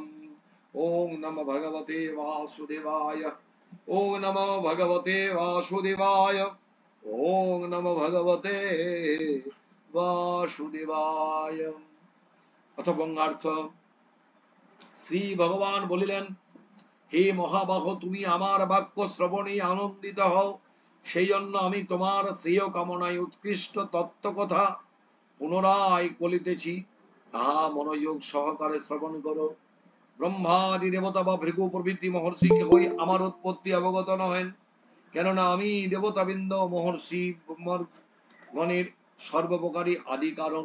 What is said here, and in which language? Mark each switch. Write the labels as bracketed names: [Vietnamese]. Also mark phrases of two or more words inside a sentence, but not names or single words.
[Sanskrit] ओम नमो भगवते वासुदेवाय। ओम नमो भगवते वासुदेवाय। ओम नमो भगवते वासुदेवाय। [Bangla] অথ বঙ্গার্থ শ্রী ভগবান বলিলেন, হে মহাবাহ, তুমি আমার বাক্য শ্রবণে আনন্দিত হও, সেই জন্য আমি তোমার শ্রেয় কামনায় উৎকৃষ্ট তত্ত্ব কথা পুনরায় বলিতেছি, তাহা মনোযোগ সহকারে শ্রবণ করো। ব্রহ্মাদি দেবতা বা ভৃগু প্রভৃতি মহর্ষি কেহই আমার উৎপত্তি অবগত নহেন, কেননা আমি দেবতাবৃন্দ মহর্ষি গণের সর্বপ্রকারী আদি কারণ।